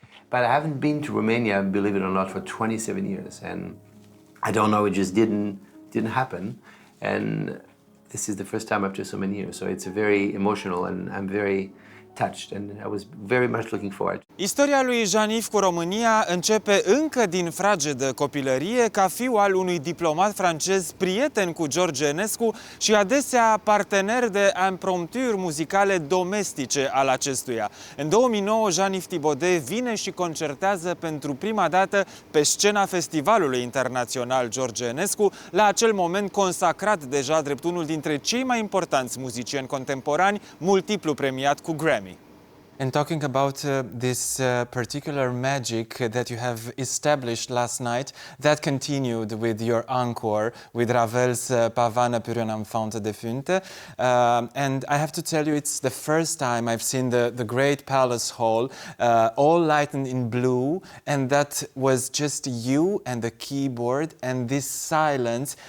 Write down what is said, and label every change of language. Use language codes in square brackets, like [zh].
[en] But I haven't been to Romania, believe it or not, for 27 years. And I don't know, it just didn't happen. And this is the first time after so many years. So it's very emotional and I'm very touched and I was very much looking forward. [ro] Istoria lui Jean-Yves cu România începe încă din fragedă copilărie ca fiu al unui diplomat francez prieten cu George Enescu și adesea partener de imprompturi muzicale domestice al acestuia. În 2009, Jean-Yves Thibaudet vine și concertează pentru prima dată pe scena Festivalului Internațional George Enescu, la acel moment consacrat deja drept unul dintre cei mai importanți muzicieni contemporani, multiplu premiat cu Grammy. [en] And talking about this particular magic that you have established last night, that continued with your encore, with Ravel's Pavane pour un enfant défunte. And I have to tell you, it's the first time I've seen the great palace hall, all lightened in blue, and that was just you and the keyboard and this silence.